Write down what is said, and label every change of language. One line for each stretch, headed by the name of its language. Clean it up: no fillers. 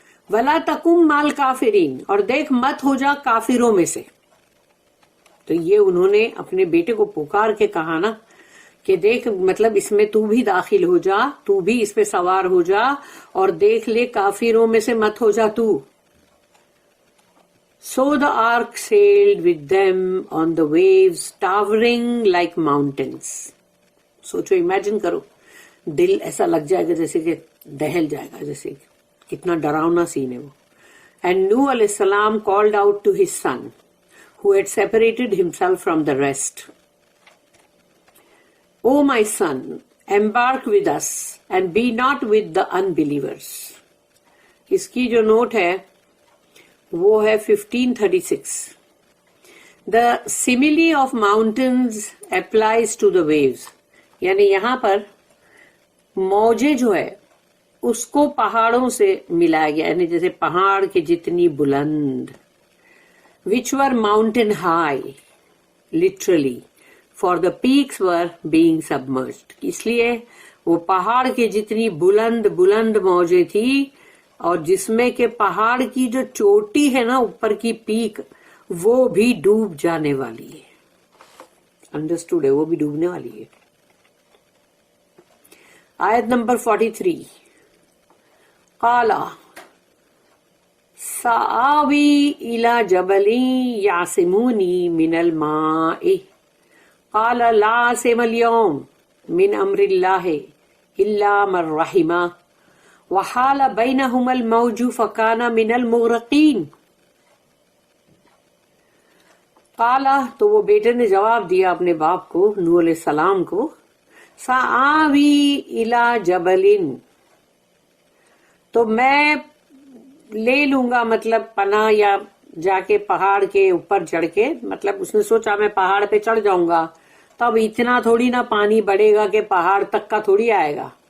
Arabic: ولا تکم مال کافرین
Urdu: اور دیکھ مت ہو جا کافروں میں سے. تو یہ انہوں نے اپنے بیٹے کو پکار کے کہا نا کہ دیکھ مطلب اس میں تو بھی داخل ہو جا, تو بھی اس پہ سوار ہو جا اور دیکھ لے کافروں میں سے مت ہو جا تو.
English: So the ark sailed with them on the waves towering like mountains.
Urdu: سوچو امیجن کرو, دل ایسا لگ جائے گا جیسے کہ دہل جائے گا, جیسے کتنا ڈراؤنا سین ہے وہ.
English: And Nuh علیہ السلام called out to his son who had separated himself from the rest. O my son, embark with us and be not with the unbelievers.
Urdu: اس کی جو نوٹ ہے وہ ہے 1536.
English: The simile of mountains applies to the waves.
Urdu: یعنی یہاں پر موجیں جو ہے اس کو پہاڑوں سے ملایا گیا, یعنی جیسے پہاڑ کے جتنی بلند.
English: Which were mountain high, literally, for the peaks were being submerged.
Urdu: اس لیے وہ پہاڑ کے جتنی بلند بلند موجیں تھی اور جس میں کہ پہاڑ کی جو چوٹی ہے نا اوپر کی پیک وہ بھی ڈوب جانے والی ہے. انڈرسٹوڈ ہے, وہ بھی ڈوبنے والی ہے. آیت نمبر 43.
Arabic: قال سآوی الی جبل یعصمونی من الماء قال لا عاصم اليوم من امر اللہ الا من رحم وحال بینہما الموج فکان من المغرقین.
Urdu: قالا تو وہ بیٹے نے جواب دیا اپنے باپ کو, نوح علیہ السلام کو,
Arabic: سآوی الی جبل
Urdu: تو میں لے لوں گا مطلب پناہ یا جا کے پہاڑ کے اوپر چڑھ کے, مطلب اس نے سوچا میں پہاڑ پہ چڑھ جاؤں گا تو اب اتنا تھوڑی نا پانی بڑھے گا کہ پہاڑ تک کا تھوڑی آئے گا.